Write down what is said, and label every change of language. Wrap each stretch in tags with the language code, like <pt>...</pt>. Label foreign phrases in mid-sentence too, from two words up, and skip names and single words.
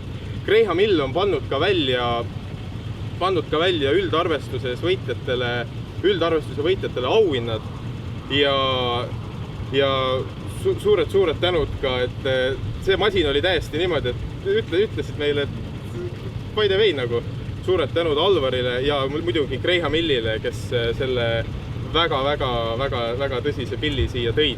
<et>Graham Hill on pannud ka välja üldarvestuse võitjatele auhinnad ja suured tänud ka, et see masin oli täiesti niimoodi, et ütlesid meile, et</et> <en>by the way</en> <et>nagu suured tänud Alvarile ja muidugi Graham Hillile, kes selle väga tõsise pilli siia tõid.</et>